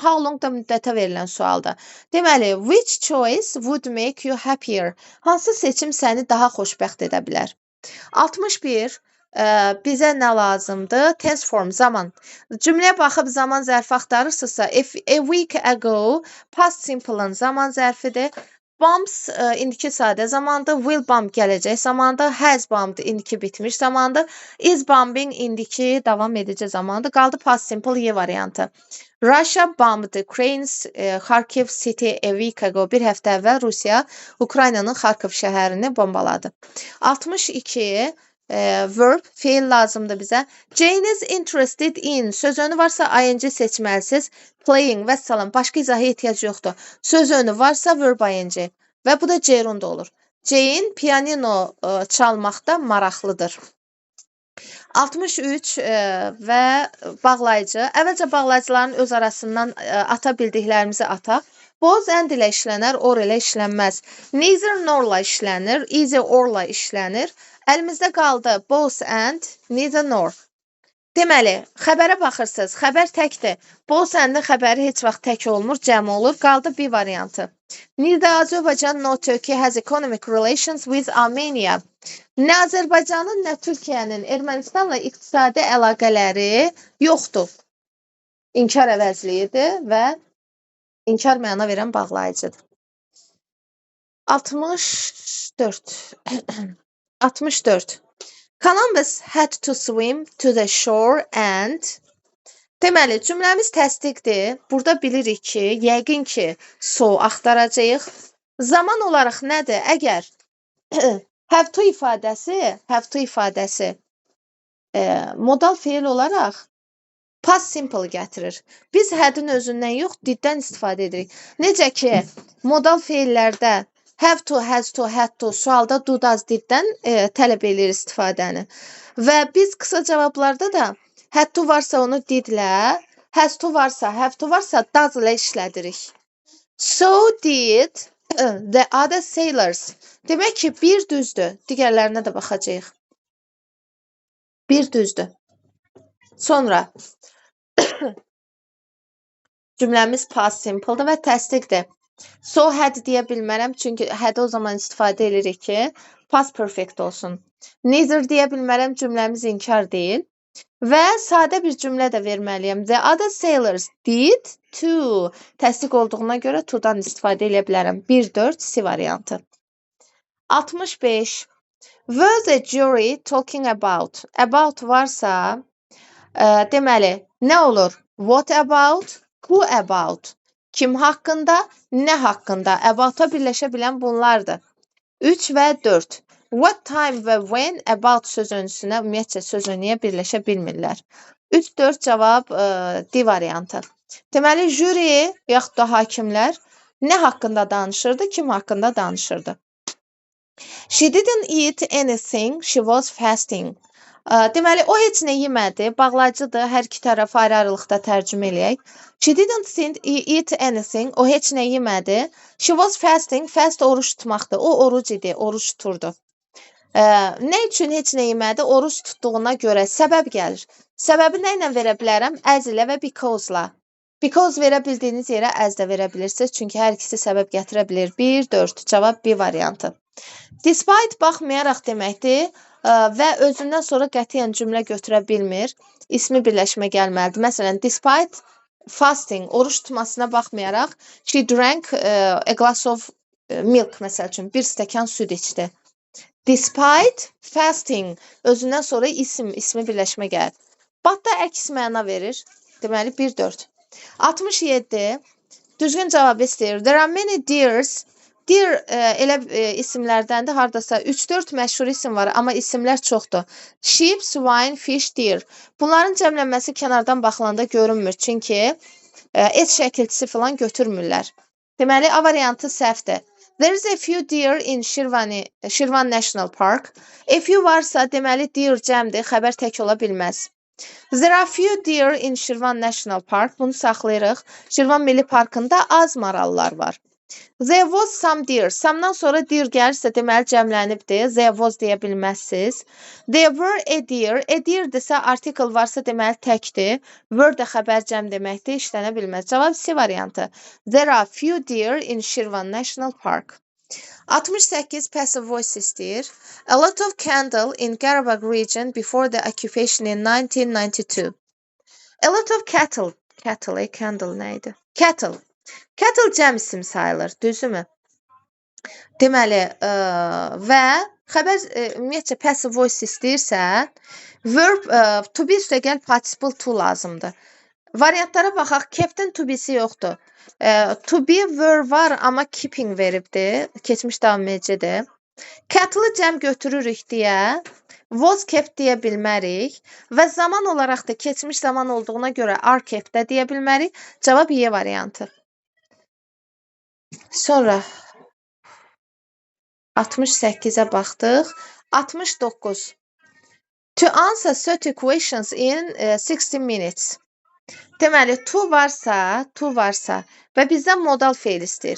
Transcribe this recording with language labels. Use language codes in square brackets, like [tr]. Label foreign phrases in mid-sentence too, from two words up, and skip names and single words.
[en] How long [az] da müddətə verilən sualdır. Deməli, [en] which choice would make you happier? [az] Hansı seçim səni daha xoşbəxt edə bilər? 61. Bizə nə lazımdır? [en] Tense form, [az] zaman. Cümləyə baxıb zaman zərfi axtarırsınızsa, [en] if a week ago, past simple-ın [az] zaman zərfidir. Bombs indiki sadə zamandır, [en] will bomb [az] gələcək zamandır, [en] has bombed [az] indiki bitmiş zamandır, [en] is bombing [az] indiki davam edici zamandır. Qaldı [en] past simple [az] y variantı. [en] Russia bombed Ukraine's Kharkiv city a week ago. [az] Bir həftə əvvəl Rusiya Ukraynanın Kharkiv şəhərini bombaladı. 62. Verb, feil lazımdır bizə. [en] Jane is interested in. [az] Söz önü varsa ing seçməlisiniz. Playing və salam. Başqa izaha ehtiyac yoxdur. Söz önü varsa [en] verb ing. [az] Və bu da gerund olur. Jane pianino çalmaqda maraqlıdır. 63 və bağlayıcı. Əvvəlcə bağlayıcıların öz arasından ata bildiklərimizi ataq. [en] Both and [az] ilə işlənər, or ilə işlənməz. [en] Neither nor- [az] la işlənir, [en] either or- [az] la işlənir. Əlimizdə qaldı [en] both and, neither nor. [az] Deməli, xəbərə baxırsınız, xəbər təkdir. [en] Both and- [az] in xəbəri heç vaxt tək olmur, cəm olur. Qaldı bir variantı. [en] Neither Azerbaijan nor Turkey has economic relations with Armenia. [az] Nə Azərbaycanın, nə Türkiyənin Ermənistanla iqtisadi əlaqələri yoxdur. İnkar əvəzliyidir və inkar məna verən bağlayıcıdır. 64. [en] Columbus had to swim to the shore and... [az] Deməli, cümləmiz təsdiqdir. Burada bilirik ki, yəqin ki, so axtaracağıq. Zaman olaraq nədir? Əgər [en] have to [az] ifadəsi modal feil olaraq [en] past simple [az] gətirir. Biz had-in özündən yox, diddən istifadə edirik. Necə ki, modal feillərdə [en] have to, has to, had to, [az] sualda [en] do, does, [az] diddən tələb edir istifadəni. Və biz qısa cavablarda da [en] had to [az] varsa onu didlə, [en] has to [az] varsa, [en] have to [az] varsa does ilə işlədirik. [en] So did the other sailors. [az] Demək ki, bir düzdür. Digərlərinə də baxacağıq. Bir düzdür. Sonra cümləmiz [en] past simple'dır [az] və təsdiqdir. [en] So had [az] deyə bilmərəm, çünki had o zaman istifadə edirik ki, [en] past perfect [az] olsun. Neither deyə bilmərəm, cümləmiz inkar deyil. Və sadə bir cümlə də verməliyəm. [en] The other sailors did to. [az] Təsdiq olduğuna görə to'dan istifadə edə bilərəm. 1-4 C variantı. 65. [en] Were the jury talking about? [az] About varsa, deməli, nə olur? [en] What about? Who about? [az] Kim haqqında? Nə haqqında? About-a birləşə bilən bunlardır. 3 və 4. [en] What time [az] və [en] when about [az] söz öncüsünə ümumiyyətcə söz önüyə birləşə bilmirlər. 3-4 cavab D variantı. Deməli, jüri yaxud da hakimlər nə haqqında danışırdı, kim haqqında danışırdı. [en] She didn't eat anything, she was fasting. [az] Deməli, o heç nə yemədi, bağlayıcıdır, hər iki tərəf ayrı-ayrılıqda tərcümə eləyək. [en] She didn't eat anything, [az] o heç nə yemədi. [en] She was fasting, [az] fast oruç tutmaqdır, o oruc idi, oruç tuturdu. Nə üçün heç nə yemədi? Oruç tutduğuna görə səbəb gəlir. Səbəbi nə ilə verə bilərəm? As ilə və because-la. Because verə bildiyiniz yerə as da verə bilirsiniz, çünki hər ikisi səbəb gətirə bilir. 1-4, cavab B variantı. Despite baxmayaraq deməkdir və özündən sonra qətiyyən cümlə götürə bilmir. İsmi birləşmə gəlməlidir. Məsələn, [en] despite fasting, [az] oruç tutmasına baxmayaraq, [en] she drank a glass of milk, [az] məsəl üçün, bir stəkan süd içdi. [en] Despite fasting, [az] özündən sonra ismi birləşmə gəlir. But da əks məna verir. Deməli, 1-4. 67. Düzgün cavab istəyir. [en] There are many deers. [az] Deer elə isimlərdəndir, haradasa 3-4 məşhur isim var, amma isimlər çoxdur. [en] Sheep, swine, fish, deer. [az] Bunların cəmlənməsi kənardan baxılanda görünmür, çünki et şəkilçisi falan götürmürlər. Deməli, A variantı səhvdir. [en] There is a few deer in Şirvan National Park. A few [az] varsa, deməli, deer cəmdir, xəbər tək ola bilməz. [en] There are few deer in Şirvan National Park. [az] Bunu saxlayırıq. Şirvan Milli Parkında az marallar var. [en] There was some deer. [az] Some'dan sonra deer gəlirsə deməli cəmlənibdir. [en] There was [az] deyə bilməzsiniz. [en] There were a deer. A deer- [az] dirsə article varsa deməli təkdir. Were də xəbər cəm deməkdir. İşlənə bilməz. Cavab C variantı. [en] There are few deer in Shirvan National Park. [az] 68 [en] passive voice [az] istəyir. [en] A lot of cattle in Qarabağ region before the occupation in 1992. A lot of cattle. Candle nə idi? Cattle. [az] Cattle cəm isim sayılır, düzümü? Deməli, və xəbər ümumiyyətcə [en] passive voice [az] istəyirsə, [en] verb to be [az] üstəgəl [en] participle to [az] lazımdır. Variantlara baxaq, kept-in to be-si yoxdur. [en] To be verb [az] var, amma keeping veribdir. Keçmiş davam edicidir. Cattle-ı cəm götürürük deyə [en] was kept [az] deyə bilmərik və zaman olaraq da keçmiş zaman olduğuna görə [en] are kept [az] də deyə bilmərik. Cavab Y variantı. Sonra 68-ə baxdıq. 69. [en] To answer 30 questions in 60 minutes. [az] Deməli, to varsa və bizdən modal feil istəyir.